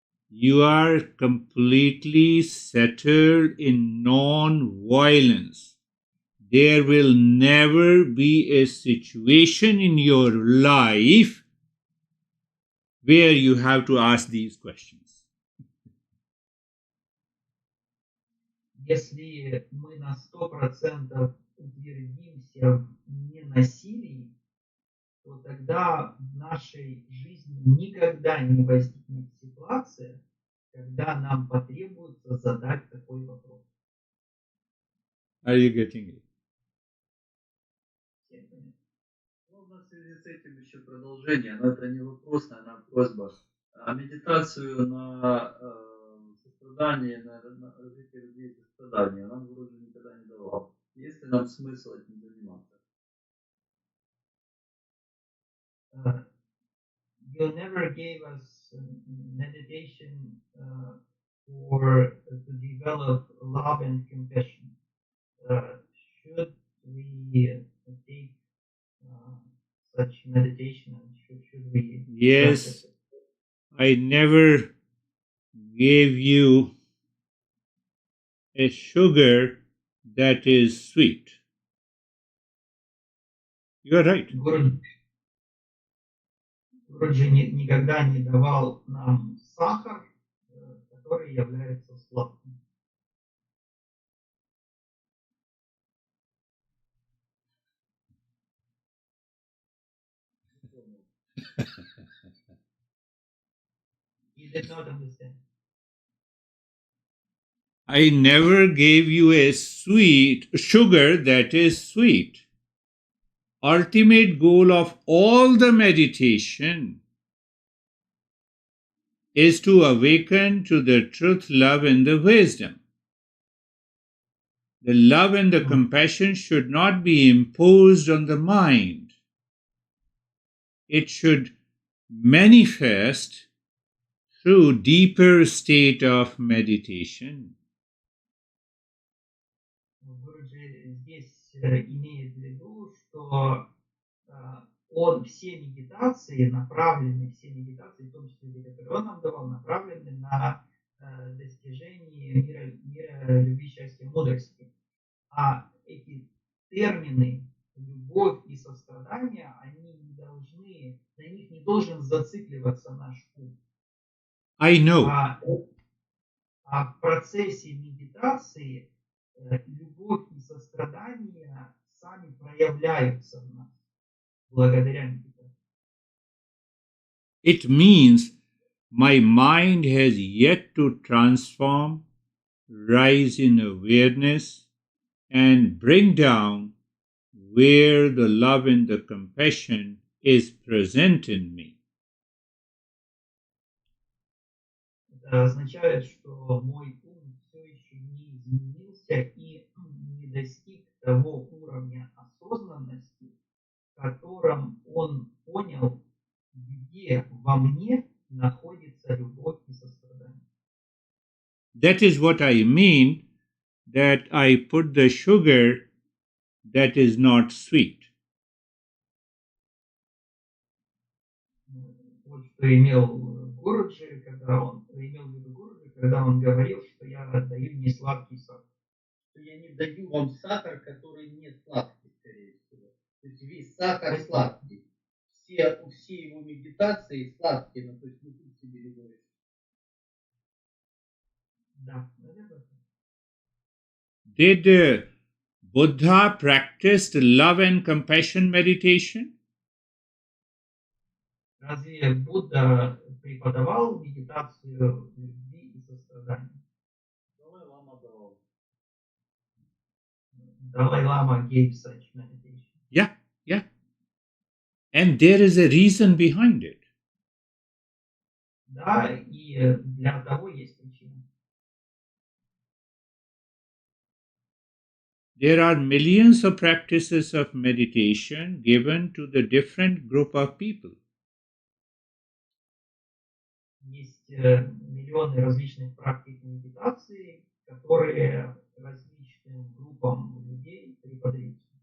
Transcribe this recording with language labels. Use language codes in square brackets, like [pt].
[en] You are completely settled in non-violence. There will never be a situation in your life where you have to ask these questions. [ru] Если мы на 100% утвердимся в ненасилии, то тогда в нашей жизни никогда не возникнет ситуация, когда нам потребуется задать такой вопрос. [en] Are you getting it? [ru] Всем понятно? Можно в связи с этим еще продолжение, но это не вопрос, наверное, а просьба. А медитацию на сострадание, на развитие людей сострадания нам вроде никогда не давал. Есть ли нам смысл этим заниматься? [en] You never gave us meditation for to develop love and compassion. Should we take such meditation and should we Yes, practice it? I never gave you a sugar that is sweet. You are right. Гуруджи никогда не давал нам сахар, который является сладким. You did not understand. I never gave you a sweet sugar that is sweet. Ultimate goal of all the meditation is to awaken to the truth, love, and the wisdom. The love and the compassion should not be imposed on the mind. It should manifest through deeper state of meditation. [ru] Гуруджи здесь имеет в виду, что все медитации направлены, все медитации, в том числе те, которые он нам давал, направлены на достижение мира любви, счастья, мудрости. А эти термины любовь и сострадание, они не должны, на них не должен зацикливаться наш ум. [en] I know. [ru] А в процессе медитации любовь и сострадание сами проявляются в нас благодаря медитации. [en] It means my mind has yet to transform, rise in awareness, and bring down where the love and the compassion is present in me. [ru] Это означает, что мой ум все еще не изменился и не достиг того уровня осознанности, в котором он понял, где во мне находится любовь и сострадание. [en] That is what I mean, that I put the sugar that is not sweet. [ru] Вот что имел Гуруджи, когда он имел в виду Гуруджи, когда он говорил, что я отдаю не сладкий сахар. Что я не даю вам сахар, который не сладкий, скорее всего. То есть весь сахар сладкий. Все его медитации сладкие, но то есть не тут себе любовь. Да, наверное. [en] Did Buddha practice love and compassion meditation? [ru] Разве Будда преподавал медитацию любви и сострадания? Далай-лама давал. [en] Далай-лама gave such meditation. Yeah. And there is a reason behind it. [ru] Да, и для того есть причина. [en] There are millions of practices of meditation given to the different group of people. [ru] Есть миллионы различных практик медитации, которые различным группам людей преподаются.